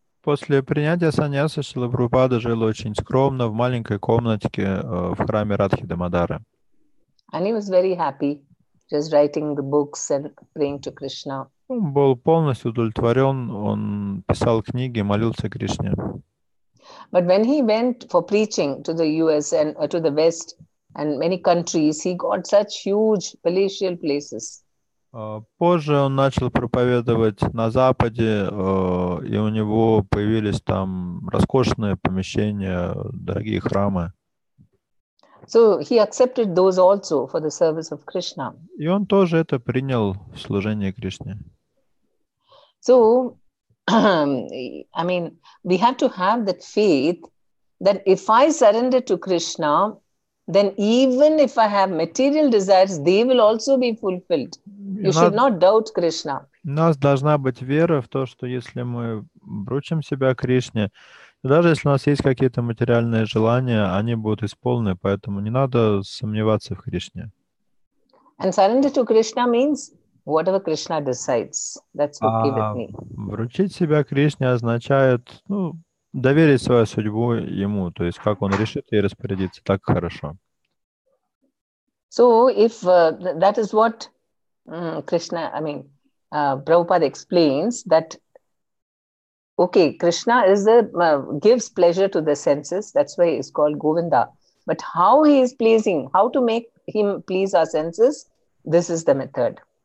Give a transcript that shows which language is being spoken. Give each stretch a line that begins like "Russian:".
Russian: После принятия саньяса Шрила Прабхупада жил очень скромно в маленькой комнатке в храме Радхи Дамодары.
English: And he was very happy, just writing the books and praying to Krishna.
Russian: Он был полностью удовлетворен, он писал книги, молился Кришне.
English: But when he went for preaching to the US and to the West and many countries, he got such huge palatial places.
Russian: Позже он начал проповедовать на Западе, и у него появились там роскошные помещения, дорогие храмы.
English: So he accepted those also for the service of Krishna.
Russian: И он тоже это принял в служении Кришне.
English: So, we have to have that faith that if I surrender to Krishna, then even if I have material desires, they will also be fulfilled. You should not doubt Krishna.
Russian: У нас должна быть вера в то, что если мы вручим себя Кришне, то даже если у нас есть какие-то материальные желания, они будут исполнены, поэтому не надо сомневаться в Кришне.
English: And surrender to Krishna means whatever Krishna decides, that's okay with me.
Russian: Вручить себя Кришне означает, доверить свою судьбу ему, то есть как он решит ей распорядиться, так хорошо.
English: So if that is what Prabhupada explains, that okay, Krishna is gives pleasure to the senses, that's why it's called Govinda. But how he is pleasing, how to make him please our senses, this is the method.